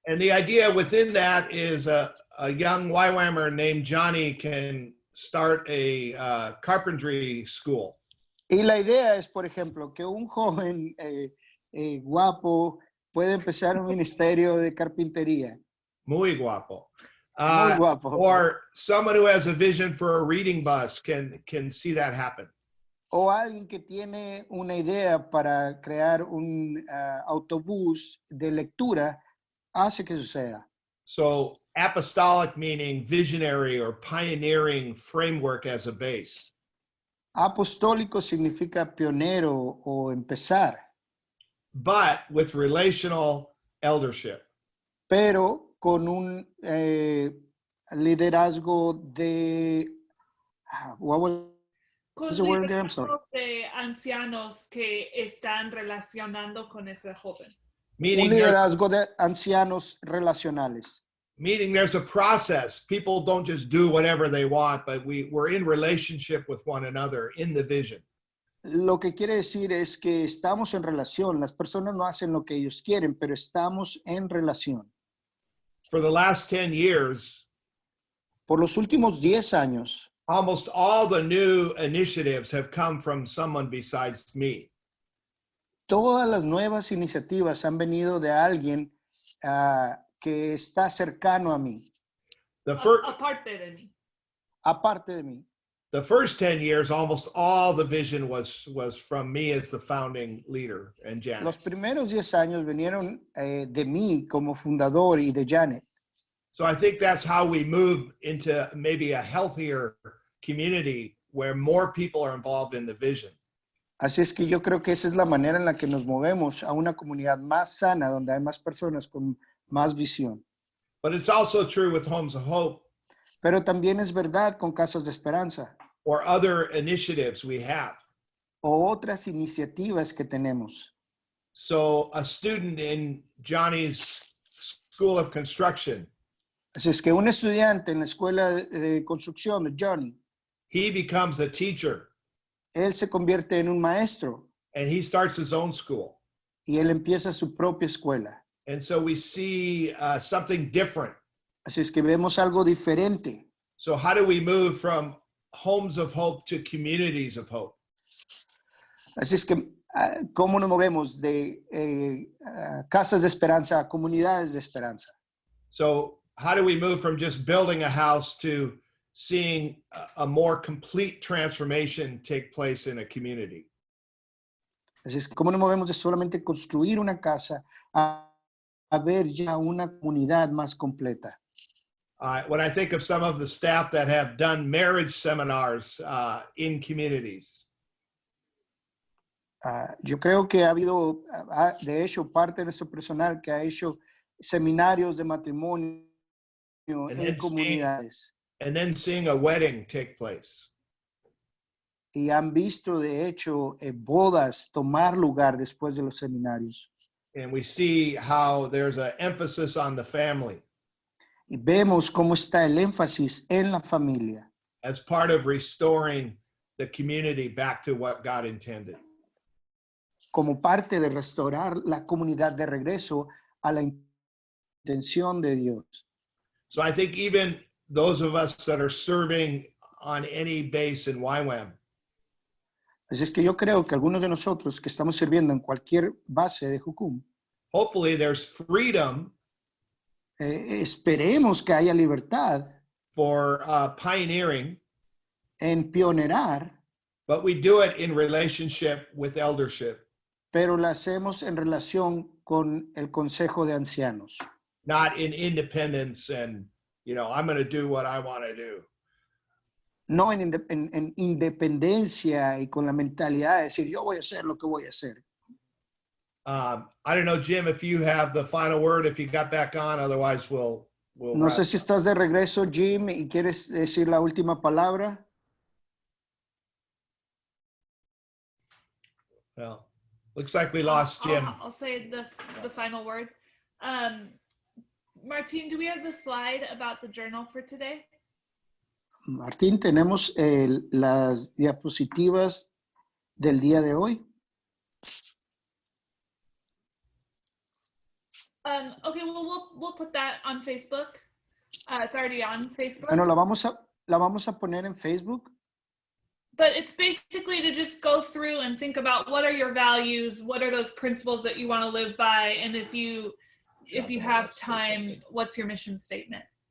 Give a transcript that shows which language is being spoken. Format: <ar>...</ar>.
<en>And the idea within that is a young YWAMer named Johnny can start a carpentry school.</en> <es>Y la idea es, por ejemplo, que un joven guapo puede empezar un ministerio de carpintería. Muy guapo. Muy guapo.</es> <en>Or someone who has a vision for a reading bus can see that happen.</en> <es>O alguien que tiene una idea para crear un autobús de lectura hace que suceda.</es> <en>So apostolic meaning visionary or pioneering framework as a base.</en> <es>Apostólico significa pionero o empezar.</es> <en>But with relational eldership.</en> <es>Pero con un liderazgo de...</es> <en>what was the word again? I'm sorry.</en> <es>De ancianos que están relacionando con ese joven.</es> <en>Meaning</en> <es>Un liderazgo de ancianos relacionales.</es> <en>Meaning there's a process. People don't just do whatever they want, but we're in relationship with one another in the vision.</en> <es>Lo que quiere decir es que estamos en relación. Las personas no hacen lo que ellos quieren, pero estamos en relación.</es> <en>For the last 10 years,</en> <es>por los últimos 10 años,</es> <en>almost all the new initiatives have come from someone besides me.</en> <es>Todas las nuevas iniciativas han venido de alguien que está cercano a mí. Aparte de mí. Aparte de mí.</es> <en>The first 10 years, almost all the vision was from me as the founding leader and Janet.</en> <es>Los primeros 10 años vinieron de mí como fundador y de Janet.</es> <en>So I think that's how we move into maybe a healthier community where more people are involved in the vision.</en> <es>Así es que yo creo que esa es la manera en la que nos movemos a una comunidad más sana, donde hay más personas con más visión.</es> <en>But it's also true with Homes of Hope.</en> <es>Pero también es verdad con Casas de Esperanza.</es> <en>Or other initiatives we have.</en> <es>O otras iniciativas que tenemos.</es> <en>So a student in Johnny's School of Construction.</en> <es>Así es que un estudiante en la escuela de construcción de Johnny.</es> <en>He becomes a teacher.</en> <es>Él se convierte en un maestro.</es> <en>And he starts his own school.</en> <es>Y él empieza su propia escuela.</es> <en>And so we see something different.</en> <es>Así es que vemos algo diferente.</es> <en>So how do we move from Homes of Hope to Communities of Hope?</en> <es>Así es que, ¿cómo nos movemos de casas de esperanza a comunidades de esperanza?</es> <en>So how do we move from just building a house to seeing a more complete transformation take place in a community?</en> <es>Así es que, ¿cómo nos movemos de solamente construir una casa a ver ya una comunidad más completa?</es> <en>When I think of some of the staff that have done marriage seminars in communities.</en> <es>Yo creo que ha habido, de hecho, parte de nuestro personal que ha hecho seminarios de matrimonio en comunidades.</es> <en>And then seeing a wedding take place.</en> <es>Y han visto, de hecho, bodas tomar lugar después de los seminarios.</es> <en>And we see how there's an emphasis on the family.</en> <es>Y vemos cómo está el énfasis en la familia.</es> <en>As part of restoring the community back to what God intended.</en> <es>Como parte de restaurar la comunidad de regreso a la intención de Dios.</es> <en>So I think even those of us that are serving on any base in YWAM.</en> <es>Así es que yo creo que algunos de nosotros que estamos sirviendo en cualquier base de Jukum,</es> <en>Hopefully there's freedom</en> <es>esperemos que haya libertad</es> <en>for pioneering,</en> <es>en pionerar,</es> <en>but we do it in relationship with eldership,</en> <es>pero la hacemos en relación con el Consejo de Ancianos.</es> <en>not in independence and, I'm going to do what I want to do.</en> <es>No en independencia y con la mentalidad de decir, yo voy a hacer lo que voy a hacer.</es> <en>I don't know, Jim, if you have the final word, if you got back on, otherwise we'll</en> <es>No sé</es> <en>wrap.</en> <es>si estás de regreso, Jim, y quieres decir la última palabra.</es> <en>Well, looks like we lost Jim. I'll say the final word. Martine, do we have the slide about the journal for today?</en> <es>Martín, tenemos las diapositivas del día de hoy.</es> <en>Okay, well, we'll put that on Facebook. It's already on Facebook.</en> <es>Bueno, la vamos a poner en Facebook.</es> <en>But it's basically to just go through and think about what are your values, what are those principles that you want to live by, and if you have time, what's your mission statement?</en>